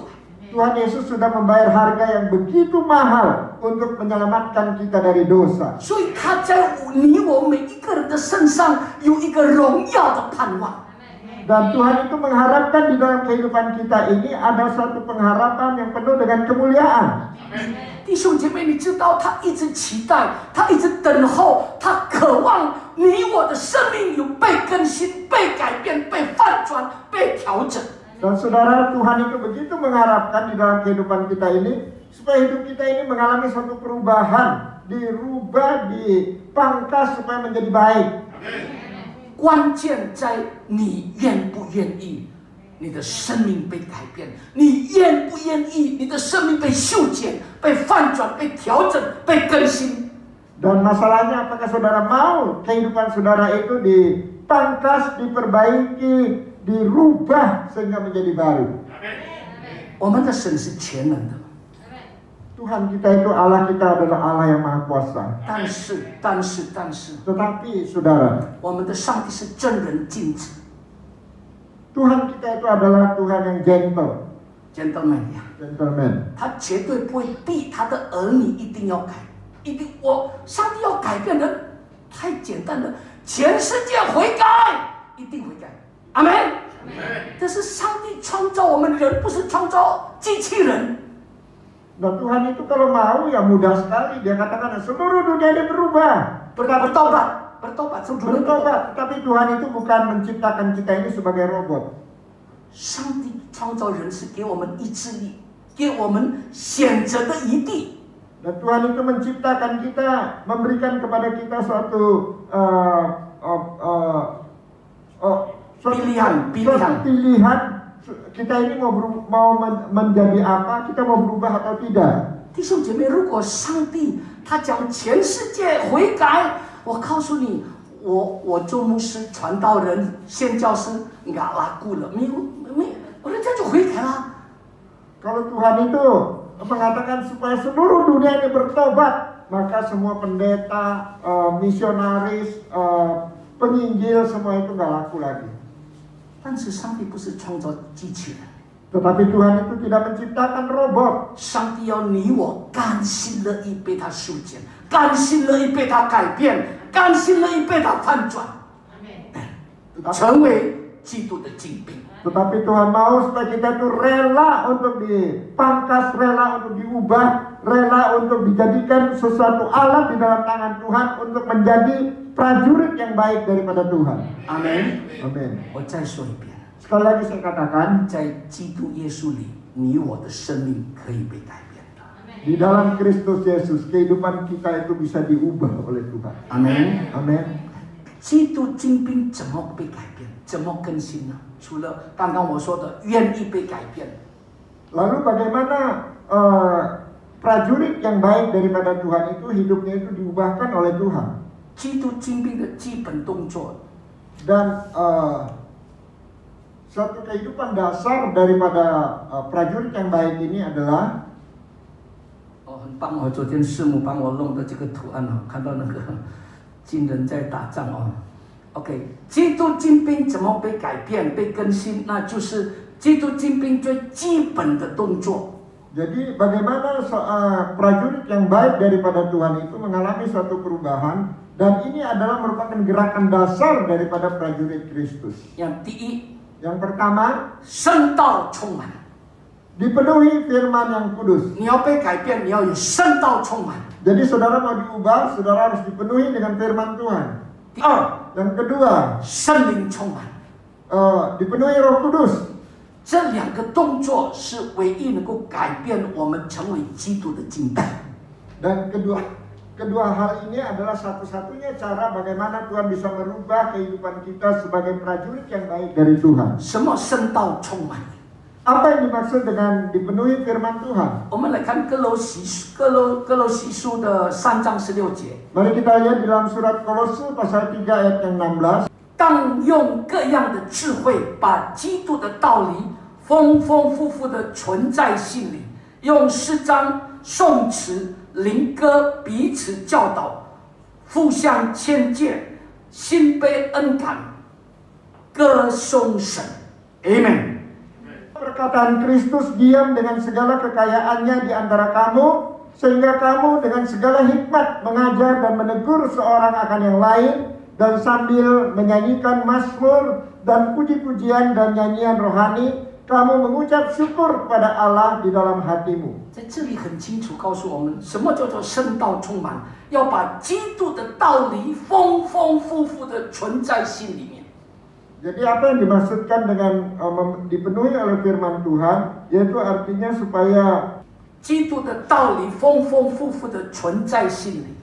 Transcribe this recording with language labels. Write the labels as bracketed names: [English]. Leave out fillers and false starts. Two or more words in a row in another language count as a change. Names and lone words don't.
[Indonesian] Tuhan Yesus sudah membayar harga yang begitu mahal untuk menyelamatkan kita dari dosa. [Chinese] 所以他在你我每一个人的身上有一个荣耀的盼望。 [Indonesian] Dan Tuhan itu mengharapkan di dalam kehidupan kita ini ada satu pengharapan yang penuh dengan kemuliaan. [Chinese] 弟兄姐妹，你知道他一直期待，他一直等候，他渴望你我的生命有被更新、被改变、被翻转、被调整。 [Indonesian] Dan saudara, Tuhan itu begitu mengharapkan di dalam kehidupan kita ini supaya hidup kita ini mengalami suatu perubahan, dirubah, dipangkas supaya menjadi baik. [Chinese] 关键在你愿不愿意，你的生命被改变，你愿不愿意，你的生命被修剪、被翻转、被调整、被更新。 [Indonesian] Dan masalahnya apakah saudara mau kehidupan saudara itu dipangkas, diperbaiki, dirubah sehingga menjadi baru. [Chinese] 我们的神是全能的， [Indonesian] Tuhan kita itu Allah kita adalah Allah yang maha kuasa. [Chinese] 但是， [Indonesian] Tetapi saudara, [Chinese] 我们的上帝是正人君子 [Indonesian] Tuhan kita itu adalah Tuhan yang [Chinese] ，gentleman 呀， [Indonesian] gentleman. [Chinese] 他绝对不会逼他的儿女一定要改，一定上帝要改变人，太简单了，全世界悔改，一定悔改，阿门。但是上帝创造我们人，不是创造机器人。 [Indonesian] Nah Tuhan itu kalau mau ya mudah sekali. Dia katakan seluruh dunia ini berubah. bertobat. Tapi Tuhan itu bukan menciptakan kita ini sebagai robot. [Chinese] 上帝创造人是给我们意志力，给我们选择的余地。 [Indonesian] Dan Tuhan itu menciptakan kita, memberikan kepada kita suatu pilihan. Kita ini mau menjadi apa, kita mau berubah atau tidak. [Chinese] 弟兄姐妹，如果上帝他讲全世界悔改，我告诉你，我做牧师、传道人、宣教师， [Indonesian] nggak laku [Chinese] 了，人家就悔改了。 [Indonesian] Kalau Tuhan itu mengatakan supaya seluruh dunia ini bertobat, maka semua pendeta, misionaris, penginjil semua itu nggak laku lagi. [Chinese] 但是上帝不是创造机器人， [Indonesian] Tetapi Tuhan itu tidak menciptakan robot. [Chinese] 上帝要你我甘心乐意被他修剪，甘心乐意被他改变，甘心乐意被他翻转，成为基督的精兵。 [Indonesian] Tetapi Tuhan mau supaya kita itu rela untuk dipangkas, rela untuk diubah, rela untuk dijadikan sesuatu alat di dalam tangan Tuhan untuk menjadi prajurit yang baik daripada Tuhan. Amin. Amin. [Chinese] 我再说一遍， [Indonesian] Sekali lagi saya katakan, [Chinese] 在基督耶稣里，你我的生命可以被改变的。 [Indonesian] di dalam Kristus Yesus kehidupan kita itu bisa diubah oleh Tuhan. Amin. Amin. [Chinese] 基督精兵怎么被改变？怎么更新呢？除了刚刚我说的愿意被改变。 [Indonesian] Lalu bagaimana prajurit yang baik daripada Tuhan itu hidupnya itu diubahkan oleh Tuhan? [Chinese] 基督精兵的基本动作， [Indonesian] Dan suatu kehidupan dasar daripada prajurit yang baik ini adalah [Chinese] 很棒哦！昨天师母帮我弄的这个图案哦，看到那个军人在打仗哦。OK， 基督精兵怎么被改变、被更新？那就是基督精兵最基本的动作。 [Indonesian] jadi bagaimana prajurit yang baik daripada Tuhan itu mengalami suatu perubahan dan ini adalah merupakan gerakan dasar daripada prajurit Kristus. [Chinese] Yang 第一， [Indonesian] yang pertama [Chinese] 圣道充满。 [Indonesian] dipenuhi firman yang kudus. [Chinese] 你要被改变，你要有圣道充满。 [Indonesian] Jadi saudara mau diubah, saudara harus dipenuhi dengan firman Tuhan. [Chinese] 第二， [Indonesian] yang kedua [Chinese] 圣灵充满。 [Indonesian] dipenuhi Roh Kudus. [Chinese] 这两个动作是唯一能够改变我们成为基督的精兵。 [Indonesian] Dan kedua hal ini adalah satu-satunya cara bagaimana Tuhan bisa merubah kehidupan kita sebagai prajurit yang baik dari Tuhan. [Chinese] 什么圣道充满？ [Indonesian] Apa yang dimaksud dengan dipenuhi firman Tuhan? [Chinese] 我们来看哥罗西书的3章16节。 [Indonesian] Mari kita lihat di dalam surat Kolose pasal 3 ayat yang 16. [Chinese] 当用各样的智慧，把基督的道理丰丰富富的存在心里，用诗章、颂词、灵歌彼此教导，互相劝诫，心被恩感，歌颂神。Amen。 [Indonesian] Perkataan Kristus diam dengan segala kekayaannya di antara kamu, sehingga kamu dengan segala hikmat mengajar dan menegur seorang akan yang lain, dan sambil menyanyikan mazmur dan puji-pujian dan nyanyian rohani, kamu mengucap syukur kepada Allah di dalam hatimu. [Chinese] 在这里很清楚告诉我们，什么叫做圣道充满，要把基督的道理丰丰富富的存在心里面。 [Indonesian] Jadi apa yang dimaksudkan dengan dipenuhi oleh firman Tuhan, yaitu artinya supaya [Chinese] 基督的道理丰丰富富的存在心里。